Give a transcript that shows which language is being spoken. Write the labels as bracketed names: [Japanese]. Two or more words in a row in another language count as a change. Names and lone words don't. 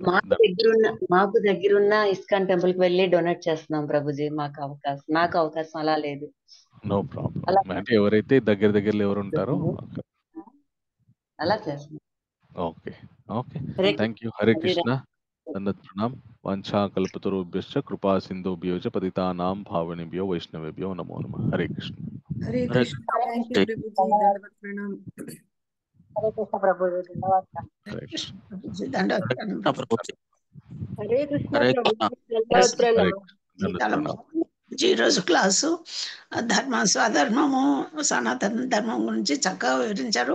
[Telugu] మాకు దగ్గరున్న ఇస్కాన్ టెంపుల్ కి వెళ్ళి డొనేట్ చేస్తున్నాం ప్రభుజీ. నాకు అవకాశం అలా లేదు. [English] no problem. [Telugu] అంటే ఎవరైతే దగ్గరలో ఎవరు ఉంటారో అలా చేస్తున్నాం. [English] okay okay, thank you. [Telugu] హరే కృష్ణ. దండవత్ ప్రణామ్. [Sanskrit] వాంఛా కల్పతరుభ్యశ్చ కృపా సింధుభ్యో చ పతితానాం పావనేభ్యో వైష్ణవేభ్యో నమో నమః. హరే కృష్ణ. [Telugu] హరే కృష్ణ. [English] thank you [Telugu] ప్రభుజీ. దండవత్ ప్రణామ్. హరే కృష్ణ ప్రభుజీ. హరే కృష్ణ. దండవత్ ప్రణామ్. హరే కృష్ణ హరే ప్రభుజీ. ఈ రోజు క్లాసు స్వధర్మము సనాతన ధర్మం గురించి చక్కగా వివరించారు.